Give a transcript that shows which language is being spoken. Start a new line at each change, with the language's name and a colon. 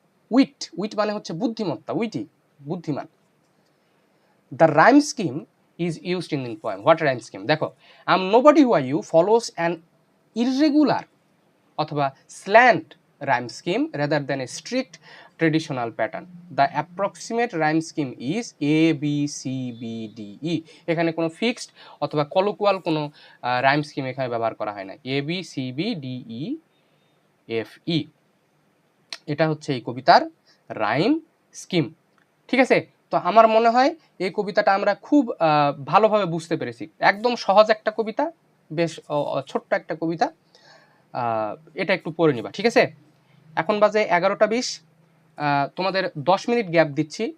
Bangla: Wheat মানে হচ্ছে বুদ্ধিমত্তা, উইটি বুদ্ধিমান।
English: The rhyme scheme is used in the poem. What rhyme scheme? দেখো, I'm nobody who are you follows an irregular অথবা slant rhyme scheme rather than a strict traditional pattern. The approximate rhyme scheme is A B C B D E.
Bangla: এখানে কোনো fixed অথবা colloquial কোনো rhyme scheme এখানে ব্যবহার করা হয় না। A B C B D E F E, এটা হচ্ছে এই কবিতার রাইম স্কিম। ঠিক আছে, তো আমার মনে হয় এই কবিতাটা আমরা খুব ভালোভাবে বুঝতে পেরেছি। একদম সহজ একটা কবিতা, বেশ ছোট্ট একটা কবিতা। এটা একটু পড়ে নিবা। ঠিক আছে, এখন বাজে 11টা 20। তোমাদের 10 মিনিট গ্যাপ দিচ্ছি।